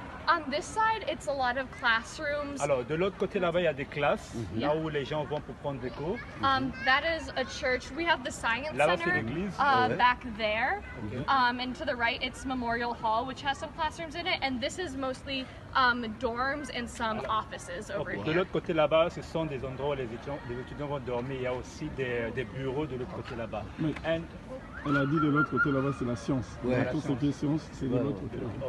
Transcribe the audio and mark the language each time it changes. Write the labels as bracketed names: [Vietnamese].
[English] On this side, it's a lot of classrooms. [French] Alors, de l'autre côté là-bas, il y a des classes, là où les gens vont pour prendre des cours. [English] That is a church. We have the science [French] Là-bas, [English] center [French] c'est l'église. [English] back there. And to the right, it's Memorial Hall, which has some classrooms in it. And this is mostly dorms and some offices over [French] De [English] here. [French] l'autre côté là-bas, ce sont des endroits où les étudiants vont dormir. Il y a aussi des bureaux de l'autre côté là-bas. Elle a dit de l'autre côté là-bas, c'est la science. Tout ce qui est science, c'est de l'autre côté là-bas.